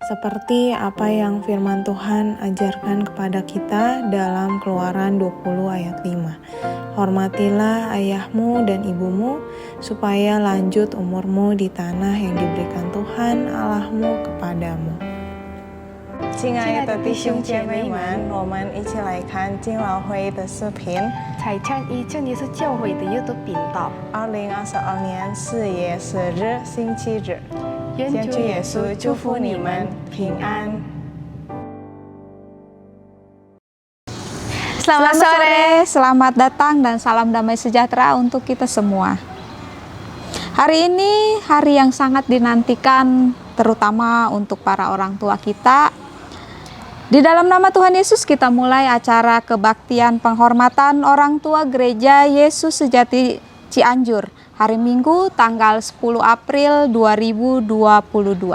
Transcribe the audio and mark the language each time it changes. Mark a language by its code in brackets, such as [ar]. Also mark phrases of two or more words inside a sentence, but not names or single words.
[id] seperti apa yang firman Tuhan ajarkan kepada kita dalam Keluaran 20 ayat 5. Hormatilah ayahmu dan ibumu, supaya lanjut umurmu di tanah yang diberikan Tuhan Allahmu kepadamu. [zh] 亲爱的弟兄姐妹们，我们一起来看敬老会的视频。财产一正也是教会的YouTube频道。 2022年4月10日星期日，愿主耶稣祝福你们平安。 [id] Selamat sore, selamat datang dan salam damai sejahtera untuk kita semua. Hari ini hari yang sangat dinantikan, terutama untuk para orang tua kita. Di dalam nama Tuhan Yesus kita mulai acara kebaktian penghormatan orang tua Gereja Yesus Sejati Cianjur, hari Minggu tanggal 10 April 2022.